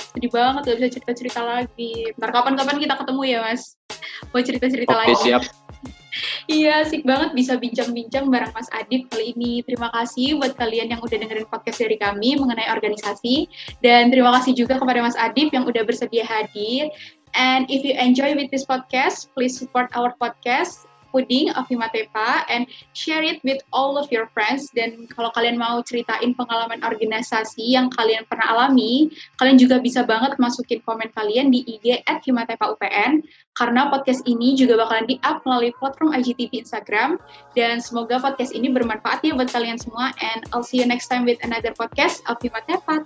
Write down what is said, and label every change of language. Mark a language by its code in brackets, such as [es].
[id] Sedih banget gak bisa cerita-cerita lagi. Ntar kapan-kapan kita ketemu ya Mas, mau cerita-cerita lagi. Oke, siap. Iya, asik banget bisa bincang-bincang bareng Mas Adip kali ini. Terima kasih buat kalian yang udah dengerin podcast dari kami mengenai organisasi. Dan terima kasih juga kepada Mas Adip yang udah bersedia hadir. [en] And if you enjoy with this podcast, please support our podcast, Puding of Himatepa, and share it with all of your friends. [id] Dan kalau kalian mau ceritain pengalaman organisasi yang kalian pernah alami, kalian juga bisa banget masukin komen kalian di IG @himatepa_upn, karena podcast ini juga bakalan di-up melalui platform IGTV Instagram. Dan semoga podcast ini bermanfaat ya buat kalian semua. [en] And I'll see you next time with another podcast of Himatepa.